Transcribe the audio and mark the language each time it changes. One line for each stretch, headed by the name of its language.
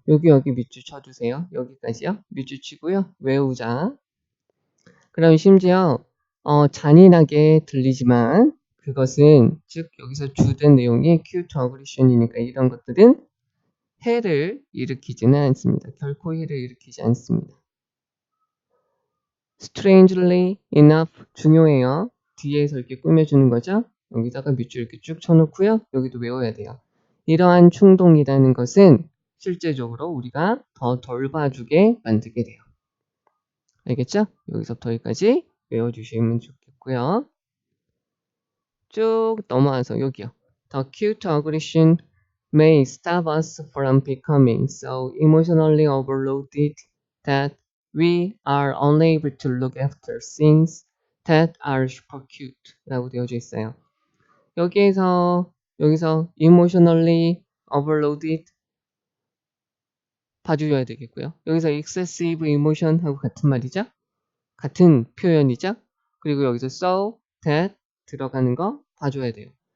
Korean: 여기 밑줄 쳐주세요. 여기까지요. 밑줄 치고요. 외우자. 그럼 심지어 잔인하게 들리지만 그것은 즉 여기서 주된 내용이 cute aggression이니까 이런 것들은 해를 일으키지는 않습니다. 결코 해를 일으키지 않습니다.
English: strangely enough
Korean: 중요해요. 뒤에서 이렇게 꾸며주는 거죠. 여기다가 밑줄 이렇게 쭉 쳐놓고요. 여기도 외워야 돼요. 이러한 충동이라는 것은 실제적으로 우리가 더 덜 봐주게 만들게 돼요. 알겠죠? 여기서부터 여기까지 외워주시면 좋겠고요. 쭉 넘어와서 여기요.
English: The cute aggression may stop us from becoming so emotionally overloaded that we are unable to look after things that are super cute
Korean: 라고 되어져 있어요. 여기서
English: emotionally overloaded
Korean: 봐주셔야 되겠고요. 여기서
English: excessive emotion
Korean: 하고 같은 말이죠. 같은 표현이죠. 그리고 여기서 so, that 들어가는 거 봐줘야 돼요.